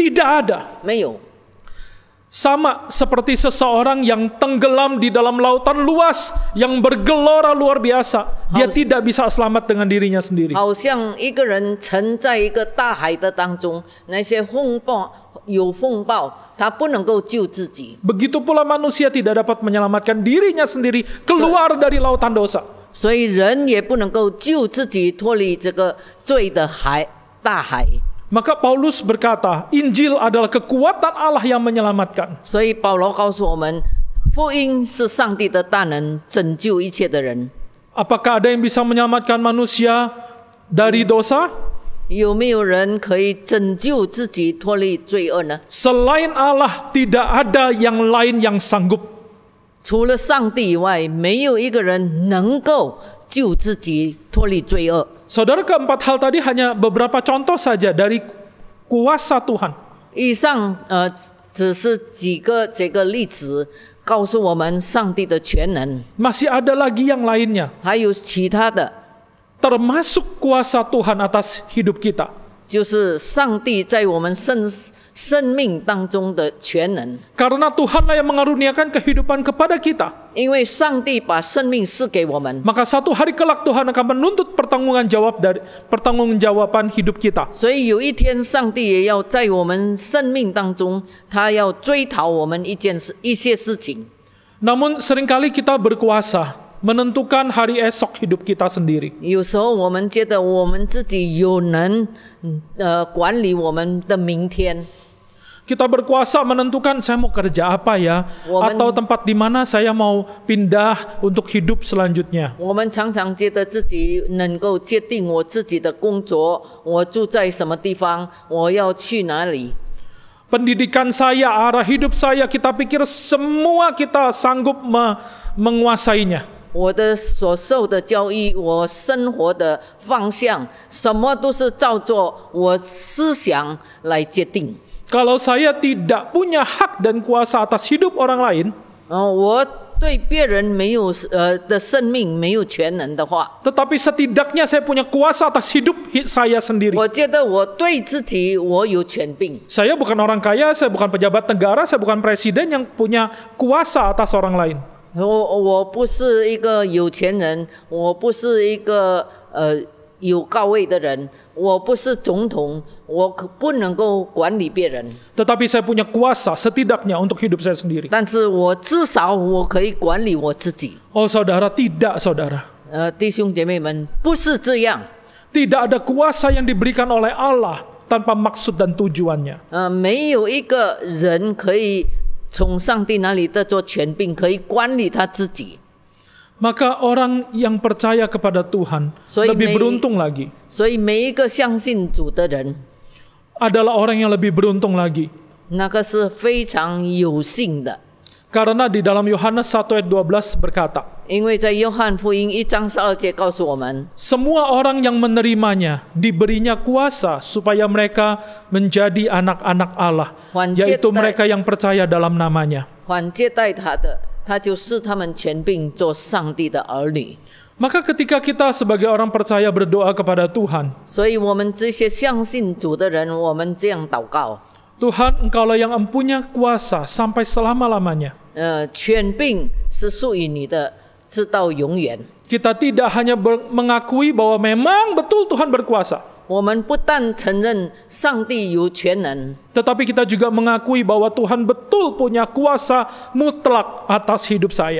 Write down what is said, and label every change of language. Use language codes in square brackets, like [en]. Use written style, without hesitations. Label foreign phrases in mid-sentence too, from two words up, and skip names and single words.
[id] Tidak ada. [zh] 没有。 [id] Sama seperti seseorang yang tenggelam di dalam lautan luas, yang bergelora luar biasa. Dia tidak bisa selamat dengan dirinya sendiri. [zh] 好像一个人沉在一个大海的当中，那些风暴，他不能够救自己。 [id] Begitu pula manusia tidak dapat menyelamatkan dirinya sendiri keluar dari lautan dosa. [zh] 所以人也不能够救自己脱离这个罪的大海。 [id] Maka Paulus berkata, Injil adalah kekuatan Allah yang menyelamatkan. [zh] 所以保罗告诉我们，福音是上帝的大能，拯救一切的人。 [id] Apakah ada yang bisa menyelamatkan manusia dari dosa? [zh] 有没有人可以拯救自己脱离罪恶呢？ [id] Selain Allah, tidak ada yang lain yang sanggup. [zh] 除了上帝以外，没有一个人能够救自己脱离罪恶。 [id] Saudara, keempat hal tadi hanya beberapa contoh saja dari kuasa Tuhan. [zh] 以上只是几个这个例子，告诉我们上帝的全能。 [id] Masih ada lagi yang lainnya, [zh] 还有其他的， [id] termasuk kuasa Tuhan atas hidup kita. [zh] 就是上帝在我们生命当中的全能。 [id] Karena Tuhanlah yang mengaruniakan kehidupan kepada kita. [zh] 因为上帝把生命赐给我们， [id] Maka satu hari kelak Tuhan akan menuntut pertanggungjawaban hidup kita. [zh] 所以有一天上帝也要在我们生命当中，他要追讨我们一些事情。 [id] Namun seringkali kita berkuasa menentukan hari esok hidup kita sendiri. [zh] 有时候我们觉得我们自己有能管理我们的明天。 [id] Kita berkuasa menentukan saya mau kerja apa ya, atau tempat di mana saya mau pindah untuk hidup selanjutnya. [zh] 我们常常觉得自己能够决定我自己的工作，我住在什么地方，我要去哪里。 [id] Pendidikan saya, arah hidup saya, kita pikir semua kita sanggup menguasainya. [zh] 我的所受的教育，我生活的方向，什么都是照着我思想来决定。 [id] Kalau saya tidak punya hak dan kuasa atas hidup orang lain, [zh] 我对别人没有的生命没有全能的话， [id] Tetapi setidaknya saya punya kuasa atas hidup saya sendiri. [zh] 我觉得我对自己我有权柄。 [id] Saya bukan orang kaya, saya bukan pejabat negara, saya bukan presiden yang punya kuasa atas orang lain. [zh] 我不是一个有钱人，我不是一个有高位的人，我不是总统，我不能够管理别人， [id] Tetapi saya punya kuasa setidaknya untuk hidup saya sendiri. [zh] 但是我至少我可以管理我自己。 [id] Oh saudara, tidak saudara. [zh] 弟兄姐妹们，不是这样。 [id] Tidak ada kuasa yang diberikan oleh Allah tanpa maksud dan tujuannya. [zh] 没有一个人可以从上帝那里得做权柄，可以管理他自己。 [id] Maka orang yang percaya kepada Tuhan lebih beruntung lagi. [zh] 所以每一个相信主的人， [id] Adalah orang yang lebih beruntung lagi. [zh] 那个是非常有幸的。 [id] Karena di dalam Yohanes 1 ayat 12 berkata, [zh] 因为在约翰福音1章12节告诉我们， [id] semua orang yang menerimanya diberinya kuasa supaya mereka menjadi anak-anak Allah, yaitu mereka yang percaya dalam namanya. [zh] 凡接待他的，他就视他们权柄做上帝的儿女。 [id] Maka ketika kita sebagai orang percaya berdoa kepada Tuhan, [zh] 所以我们这些相信主的人，我们这样祷告： [id] Tuhan, Engkaulah yang empunya kuasa sampai selama-lamanya. [zh] 权柄是属于你的，直到永远。 [id] Kita tidak hanya mengakui bahwa memang betul Tuhan berkuasa, [zh] 我们不但承认上帝有全能， [id] tetapi kita juga mengakui bahwa Tuhan betul punya kuasa mutlak atas hidup saya.